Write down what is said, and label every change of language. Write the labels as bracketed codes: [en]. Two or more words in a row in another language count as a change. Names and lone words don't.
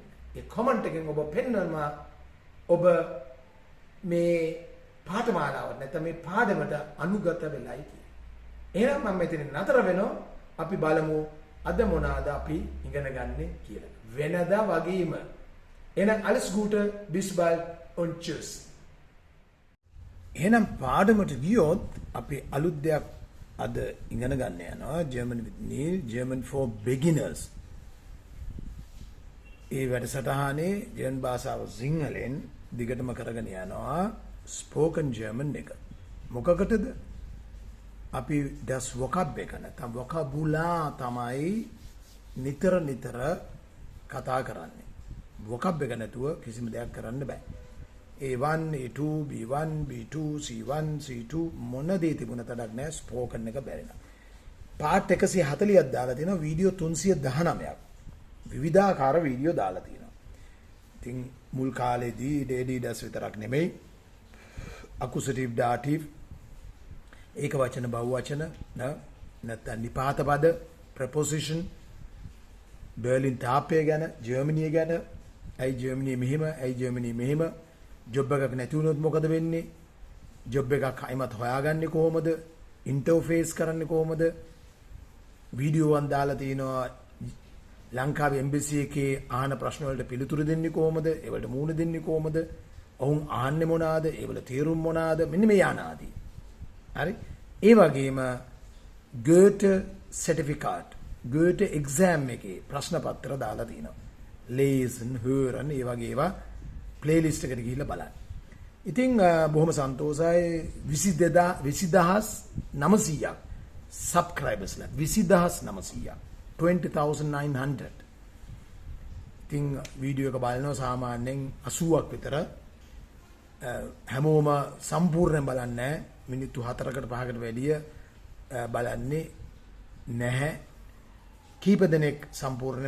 [si] ඒ කමෙන්ට් එකෙන් ඔබ පෙන්වනවා ඔබ මේ පාඨමාලාව නැත්නම් මේ පාඩමට අනුගත වෙලයි කියලා. එහෙනම් මම මෙතන නතර වෙනවා. අපි බලමු අද මොනවාද අපි ඉගෙන ගන්න කියලා. වෙනදා වගේම. එහෙනම් [de] alles Gute bis bald und tschüss. [si] එහෙනම් පාඩමට ගියොත් අපි අලුත් දෙයක් අද ඉගෙන ගන්න යනවා. [en] German with Niel, German for beginners. [si] ඒ වැඩසටහනේ ජර්මන් භාෂාව සිංහලෙන් දිගටම කරගෙන යනවා [en] spoken German [si] එක. මොකකටද? අපි das vocab එක නැත්නම් vocabula තමයි නිතර කතා කරන්නේ. vocab එක නැතුව කිසිම දෙයක් කරන්න බෑ. A1, A2, B1, B2, C1, C2 මොන දේ තිබුණත් අඩක් නෑ spoken එක බැරිලා. part 140ක් දාලා තියෙනවා වීඩියෝ 319ක්. විවිධාකාර වීඩියෝ දාලා තියෙනවා. ඉතින් මුල් කාලේදී daily das විතරක් නෙමෙයි [en] accusative dative [si] ඒක වචන බහුවචන නැත්නම් නිපාත පද preposition බර්ලින් තාපය ගැන ජර්මනිය ගැන ඇයි ජර්මනිය මෙහෙම ජොබ් එකක් නැති වුණොත් මොකද වෙන්නේ ජොබ් එකක් අයිමත් හොයාගන්නේ කොහොමද ඉන්ටර්ෆේස් කරන්නේ කොහොමද වීඩියෝ වන් දාලා තිනවා ලංකාවේ එම්බසි එකේ අහන ප්‍රශ්න වලට පිළිතුරු දෙන්නේ කොහොමද ඒවලට මූණ දෙන්නේ කොහොමද ඔවුන් අහන්නේ මොනවාද ඒවල තේරුම් මොනවාද මෙන්න මේ යනාදී හරි ඒ වගේම [en] Goethe certificate Goethe exam [si] එකේ ප්‍රශ්න පත්‍ර දාලා තිනවා [de] lesen hören [si] ඒ වගේ ඒවා playlist එකට ගිහිල්ලා බලන්න ඉතින් බොහොම සන්තෝෂයි 20900ක් subscribersලා 20900ක් 20900 ඉතින් වීඩියෝ එක බලනවා සාමාන්‍යයෙන් 80ක් විතර හැමෝම සම්පූර්ණයෙන් බලන්නේ මිනිත්තු 4කට 5කට වැඩිය බලන්නේ නැහැ කීප දෙනෙක් සම්පූර්ණයෙන්ම